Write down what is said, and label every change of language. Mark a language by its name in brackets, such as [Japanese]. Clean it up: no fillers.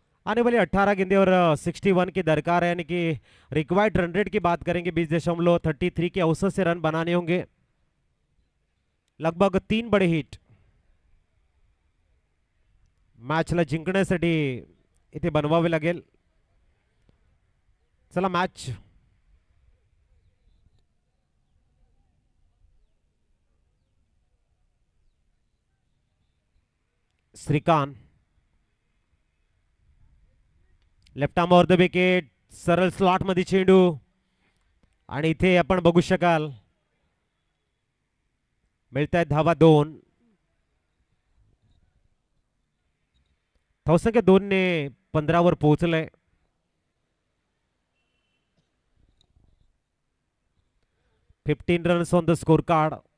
[Hindi] आने वाली 18 गेंदे और 61 की दरकार है, यानी कि रिक्वायर्ड रन रेट की बात करेंगे 20.33 के औसत से रन बनाने होंगे. लगभग 3 बड़े हिट [Marathi] मॅचला जिंकण्यासाठी इथे बनवावे लागेल. चला match Shrikant left arm over the wicket. सरळ स्लॉट मध्ये चेंडू आणि इथे आपण बघू शकाल मिळतायत धावा 2. धावसंख्या 2 ने 15 वर पोहोचलंय. [English] Fifteen runs on the scorecard.